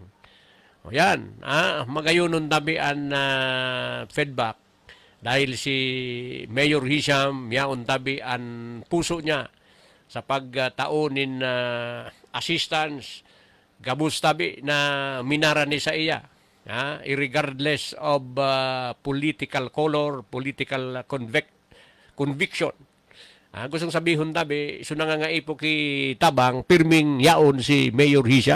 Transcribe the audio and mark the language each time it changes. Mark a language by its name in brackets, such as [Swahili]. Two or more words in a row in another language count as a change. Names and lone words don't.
[Bikol] O yan, magayunon tabian na feedback dahil si Mayor Hisham yaon tabian puso niya sa pagtaonin assistance gabus tabi na minara ni sa iya. [English] Regardless of political color, political conviction. [Bikol] Gustong sabihin tabi, so nangangaipo ki tabang, pirming yaon si Mayor Hisham.